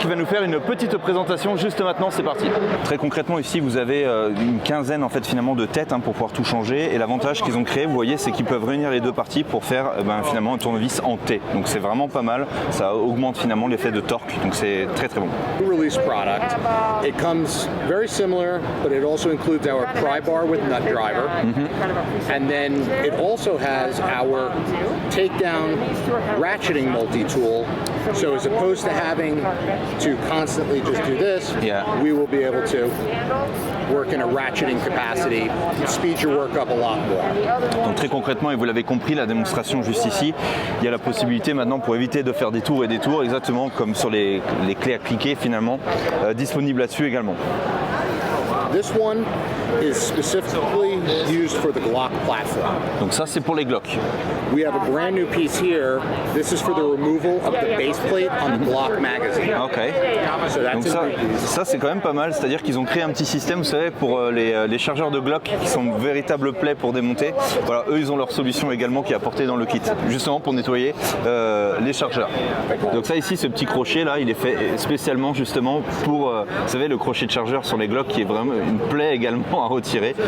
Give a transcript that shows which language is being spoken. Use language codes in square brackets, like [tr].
[fr] qui va nous faire une petite présentation juste maintenant, c'est parti. Très concrètement ici vous avez une quinzaine en fait finalement de têtes pour pouvoir tout changer, et l'avantage qu'ils ont créé, vous voyez, c'est qu'ils peuvent réunir les deux parties pour faire finalement un tournevis en T. Donc c'est vraiment pas mal, ça augmente finalement l'effet de torque, donc c'est très très bon. [en] Release product. It comes very similar, but it also includes our pry bar with nut driver. And then it also has our takedown ratcheting multi-tool. So as opposed to having to constantly just do this, we will be able to work in a ratcheting capacity, speed your work up a lot more. [fr] Donc très concrètement, et vous l'avez compris, la démonstration juste ici, il y a la possibilité maintenant pour éviter de faire des tours et des tours, exactement comme sur les clés à cliquer finalement, disponible là-dessus également. [en] This one is specifically used for the Glock platform. [fr] Donc ça c'est pour les Glock. [en] We have a brand new piece here. This is for the removal of the base plate on the Glock magazine. Ok. So that's [fr] Donc [en] a new piece. [fr] ça c'est quand même pas mal, c'est-à-dire qu'ils ont créé un petit système, vous savez, pour les chargeurs de Glock qui sont de véritables plaies pour démonter. Voilà, eux ils ont leur solution également qui est apportée dans le kit, justement pour nettoyer les chargeurs. Donc ça ici, ce petit crochet là, il est fait spécialement justement pour, vous savez, le crochet de chargeur sur les Glock qui est vraiment une plaie également à retirer.